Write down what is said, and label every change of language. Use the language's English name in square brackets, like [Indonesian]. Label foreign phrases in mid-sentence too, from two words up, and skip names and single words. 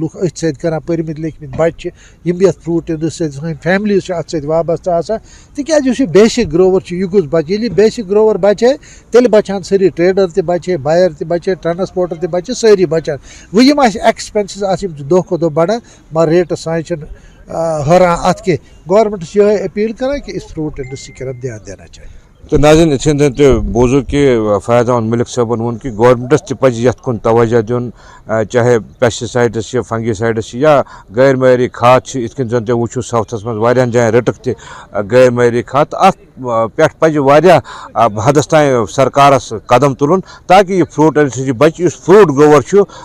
[Kashmiri] لُکھ أتھۍ سۭتۍ کران پٔرمٕتۍ لیکھمٕتۍ بچہِ چھِ یِم یتھ فروٗٹ انڈسٹری سۭتۍ سٲنۍ فیملیٖز چھِ اتھ سۭتۍ وابستہٕ آسان تِکیازِ یُس یہِ بیسِک گروور چھُ یہِ گوٚژھ بچہِ ییٚلہِ یہِ بیسِک گروور بچہِ تیٚلہِ بچہٕ سٲری ٹریڈر تہِ بچہِ بایر تہِ بچہِ ٹرانسپورٹر تہِ بچہِ سٲری بچن وۄنۍ یِم اَسہِ ایکسپینسز آسہِ یِم چھِ دۄہ کھۄتہٕ دۄہ بڑان مگر ریٹس سانہِ چھنہٕ حٲران اتھ کینٛہہ گورمنٹس یِہے اپیل کران [Urdu] کہ اس فروٹ انڈسٹری کی طرف دھیان دینا چاہیے [Kashmiri] تو ناظرین اتھے تہ بوزو کہ فیاض احمد ملک صٲبن ووٚن کہ گورمنٹس تہ پزِ یتھ کُن توجہ دیُن چاہے پیسٹسائڈس چھِ فنگیسائڈس چھِ یا غیر معیاری کھاد چھِ یِتھ کٔنۍ زن تُہۍ وٕچھِو ساوتھس منٛز واریاہن جاین رٔٹٕکھ تہِ غیر معیاری کھاد اتھ پٮ۪ٹھ پزِ واریاہ حدس تام سرکارس قدم تُلُن تاکہ یہِ فروٗٹ انڈسٹری بچہِ یُس فروٗٹ گروور چھُ